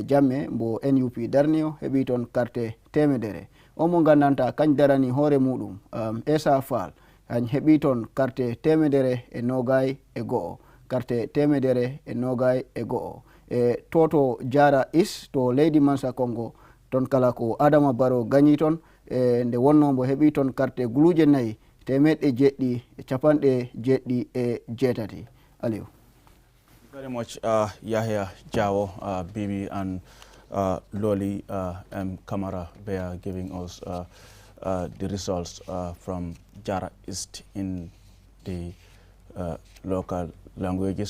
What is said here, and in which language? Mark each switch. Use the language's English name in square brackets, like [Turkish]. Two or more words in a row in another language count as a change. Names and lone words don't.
[Fula] Jammeh mbo NUP darnio heɓi toon carte 100 o mo gandanta kañ darani hoore muɗum Essa Fall kañ heɓi toon carte 121 carte 121 toto Jara Is to leydi Mansa Congo toon kala ko Adama Barrow gañi toon nde wonno mbo heɓi toon carte guluje 4 777 Aliou. [English] Very much Yahya Jawo, Bibi and Loli Kamara, they are giving us the results from Jara East in the local languages.